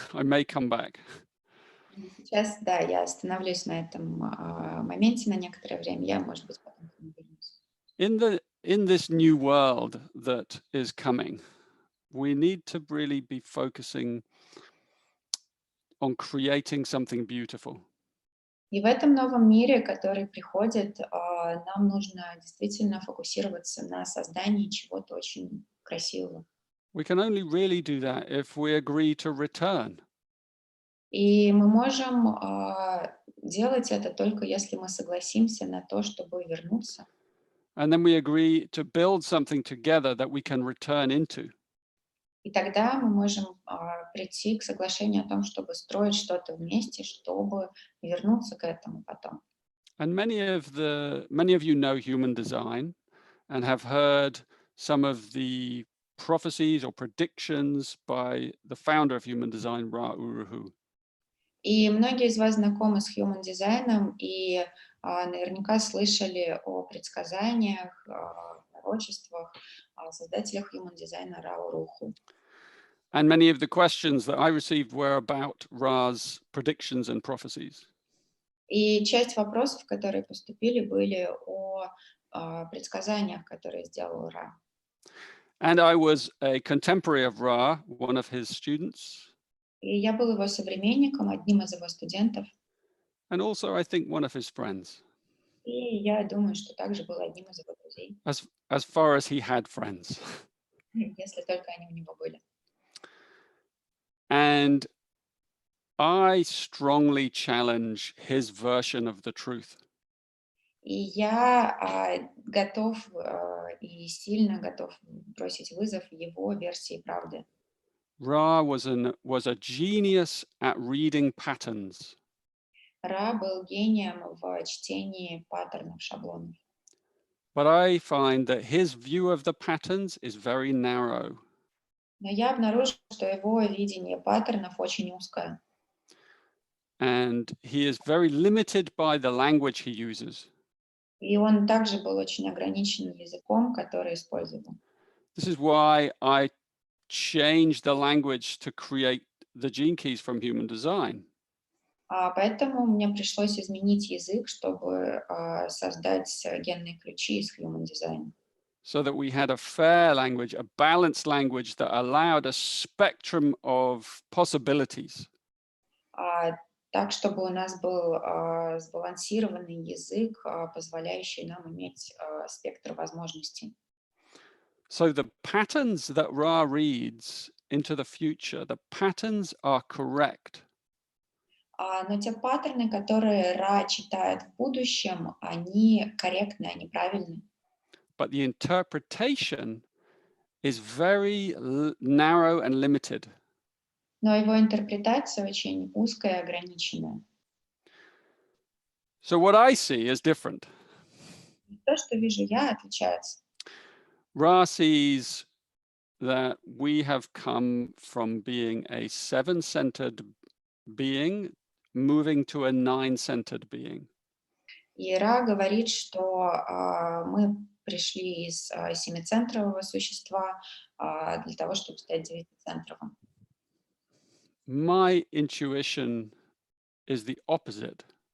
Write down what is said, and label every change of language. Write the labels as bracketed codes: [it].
[en] I may come back. [ru] Сейчас, да, я остановлюсь на этом моменте на некоторое время. Я, может быть, потом к нему вернусь. [en] In this new world that is coming, we need to really be focusing on creating something beautiful. [ru] И в этом новом мире, который приходит, нам нужно действительно фокусироваться на создании чего-то очень красивого. [en] We can only really do that if we agree to return. [ru] И мы можем делать это только если мы согласимся на то, чтобы вернуться. [en] And then we agree to build something together that we can return into. [ru] И тогда мы можем прийти к соглашению о том, чтобы строить что-то вместе, чтобы вернуться к этому потом. [en] And many of you know human design and have heard some of the prophecies or predictions by the founder of human design, Ra Uru Hu. [ru] И многие из вас знакомы с human дизайном и наверняка слышали о предсказаниях, пророчествах создателях human дизайна Ра Уру Ху. [en] And many of the questions that I received were about Ra's predictions and prophecies. [ru] И часть вопросов, которые поступили, были о предсказаниях, которые сделал Ра. [en] And I was a contemporary of Ra, one of his students. [ru] И я был его современником, одним из его студентов. [en] And also, I think, one of his friends. [ru] И я думаю, что также был одним из его друзей. [en] As far as he had friends. [ru] Если только они у него были. [en] And I strongly challenge his version of the truth. [ru] И я готов и сильно готов бросить вызов его версии правды. [en] Ra was a genius at reading patterns. [ru] Ра был гением в чтении паттернов, шаблонов. [en] But I find that his view of the patterns is very narrow. [ru] Но я обнаружил, что его видение паттернов очень узкое. [en] And he is very limited by the language he uses. [ru] И он также был очень ограничен языком, который использовал. [en] This is why I changed the language to create the gene keys from human design. [ru] Поэтому мне пришлось изменить язык, чтобы создать генные ключи из Human Design. [en] So that we had a fair language, a balanced language that allowed a spectrum of possibilities. [ru] Так, чтобы у нас был сбалансированный язык, позволяющий нам иметь спектр возможностей. [en] So the patterns that Ra reads into the future, the patterns are correct. [ru] Но те паттерны, которые Ра читает в будущем, они корректны, они правильны. [en] But the interpretation is very narrow and limited. [ru] Но его интерпретация очень узкая и ограниченная. [en] So what I see is different. [ru] То, что вижу я, отличается. [en] Ra sees that we have come from being a seven-centered being, moving to a nine-centered being. [ru] И Ра говорит, что мы пришли из семицентрового существа для того, чтобы стать девятицентровым. [en] My intuition is the opposite.